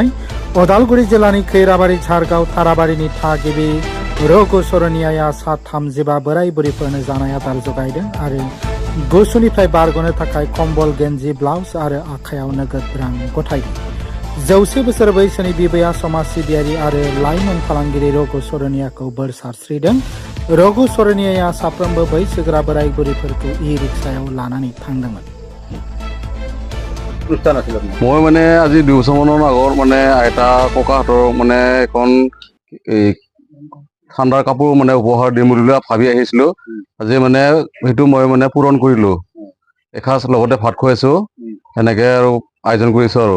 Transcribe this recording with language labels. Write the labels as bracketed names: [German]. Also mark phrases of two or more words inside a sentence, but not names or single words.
[Bodo] उदालगुरि जिल्लानि खैराबारि झारगाव थाराबारिनि थागिबि रघु सरेनियाया सा 35 बोराय बुरैफोरनो जानाय आदार जगायदों आरो गुसुनिफ्राय बारग'नो थाखाय कम्बल, गेन्जि, ब्लाउस आरो आखायाव नोगोद रां गथायदों। 100 बोसोर बैसोनि बिबैया समाज सिबियारि आरो लाइमोन फालांगिरि रघु सरेनियाखौ बोर सारस्रिदों। रघु सरेनियाया साफ्रोमबो बैसोगोरा बोराय बुरैफोरखौ इ-रिक्सायाव लानानै थांदोंमोन। [Assamese] মই মানে আজি 2 বছৰমানৰ আগত মানে আইতা ককাহঁতৰ মানে এখন ঠাণ্ডাৰ কাপোৰ মানে উপহাৰ দিম বুলি ভাবি আহিছিলো। আজি মানে সেইটো মই মানে পূৰণ কৰিলো। এসাঁজ লগতে ভাত খুৱাইছো, এনেকে আৰু আয়োজন কৰিছো আৰু।